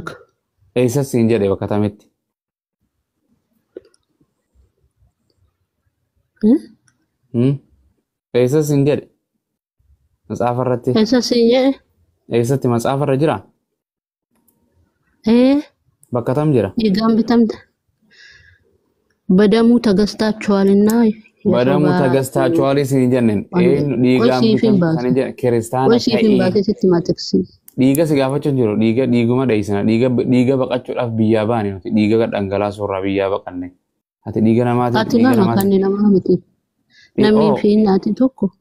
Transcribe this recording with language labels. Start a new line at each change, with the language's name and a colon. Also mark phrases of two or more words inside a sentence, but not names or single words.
Oromo: eessa siin jedhe bakka tamitti eessa siin jedhe matsaafa irratti eessa siin jedhe eessatti matsaafa irra jira bakka tam jira dhiigaan bitamte በደሙ ተገዝታችኋልና
Amharic: በደሙ ተገዝታችኋል
Oromo: siin jenneen dhiigaan bitamte kiristaana ta'e dhiiga si gaafachuun jiru dhiiguma dheessina dhiiga baqachuudhaaf biyyaa baane nuti dhiiga dhangalaasuu irraa biyyaa baqanne ati dhiiga namaatiif ati nama kan namaa miti namni fi naati tokko